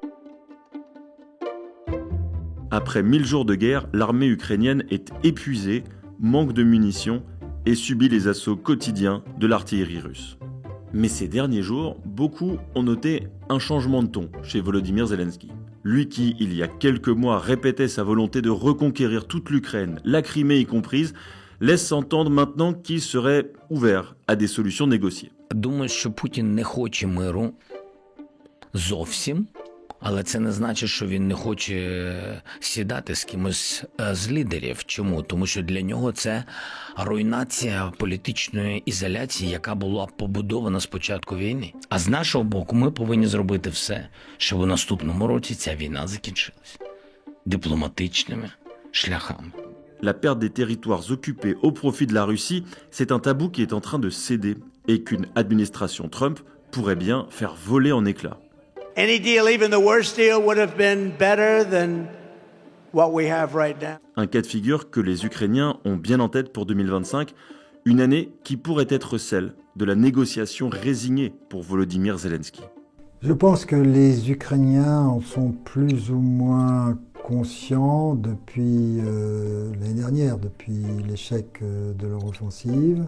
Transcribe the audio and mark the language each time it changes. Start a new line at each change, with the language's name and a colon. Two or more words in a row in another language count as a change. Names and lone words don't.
French: Après 1000 jours de guerre, l'armée ukrainienne est épuisée, manque de munitions et subit les assauts quotidiens de l'artillerie russe. Mais ces derniers jours, beaucoup ont noté un changement de ton chez Volodymyr Zelensky. Lui qui, il y a quelques mois, répétait sa volonté de reconquérir toute l'Ukraine, la Crimée y comprise, laisse entendre maintenant qu'il serait ouvert à des solutions négociées.
Ukrainian: Думаю, що Путін не хоче миру зовсім, але це не значить, що він не хоче сідати з кимось з лідерів. Чому? Тому що для нього це руйнація політичної ізоляції, яка була побудована з початку війни. А з нашого боку ми повинні зробити все, щоб у наступному році ця війна закінчилась дипломатичними шляхами.
French: La perte des territoires occupés au profit de la Russie, c'est un tabou qui est en train de céder et qu'une administration Trump pourrait bien faire voler en éclats.
English: Any deal, even the worst deal, would have been better than what we have right now.
French: Un cas de figure que les Ukrainiens ont bien en tête pour 2025, une année qui pourrait être celle de la négociation résignée pour Volodymyr Zelensky. Je pense que les Ukrainiens en sont plus ou moins conscients depuis l'année dernière, depuis l'échec de leur offensive.